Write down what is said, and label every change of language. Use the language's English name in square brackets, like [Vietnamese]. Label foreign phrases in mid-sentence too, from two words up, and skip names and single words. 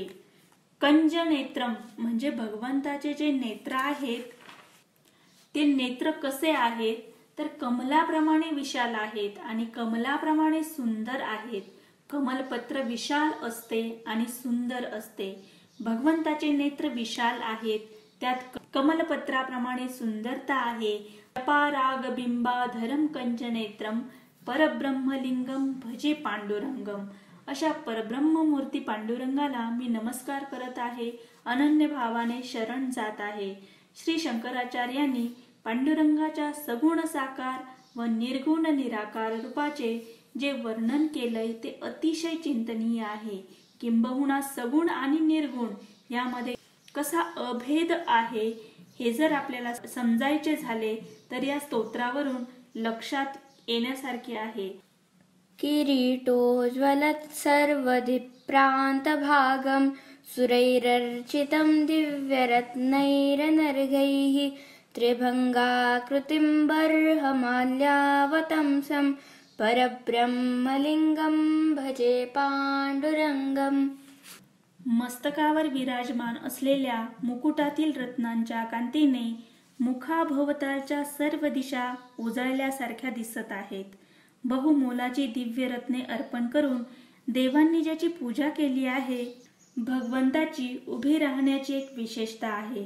[Marathi] कंजनेत्रम म्हणजे भगवंताचे जे नेत्र आहेत ते नेत्र कसे आहेत तर कमलाप्रमाणे विशाल आहेत आणि कमलाप्रमाणे सुंदर आहेत. कमलपत्र विशाल असते आणि सुंदर असते. भगवंताचे नेत्र विशाल आहेत, त्यात कमलपत्राप्रमाणे सुंदरता आहे. [Sanskrit] जपाराग बिंबाधरम कंजनेत्रम परब्रह्मलिंगम भजे पांडुरंगम. [Marathi] अशा परब्रह्म मूर्ती पांडुरंगाला मी नमस्कार करत आहे, अनन्य भावाने शरण जात आहे. श्री शंकराचार्यांनी पांडुरंगाच्या सगुण साकार व निर्गुण निराकार रूपाचे जे वर्णन केलंय ते अतिशय चिंतनीय आहे. किंबहुना सगुण आणि निर्गुण यामध्ये कसा अभेद आहे हे जर आपल्याला समजायचे झाले तर या स्तोत्रावरून लक्षात येण्यासारखे आहे. [Sanskrit] किरीटोज्ज्वलत् सर्वदिप्रान्तभागं सुरैरर्चितं दिव्यरत्नैरनर्घैः त्रिभंगाकृतिं बर्हमाल्यावतंसं परब्रह्मलिंगं भजे पांडुरंगम. [Marathi] मस्तकावर विराजमान असलेल्या मुकुटातील रत्नांच्या कांतीने मुखाभोवतालच्या सर्व दिशा उजळल्यासारख्या दिसत आहेत. बहुमोलाची दिव्य रत्ने अर्पण करून देवांनी ज्याची पूजा केली आहे, भगवंताची उभी राहण्याची एक विशेषता आहे.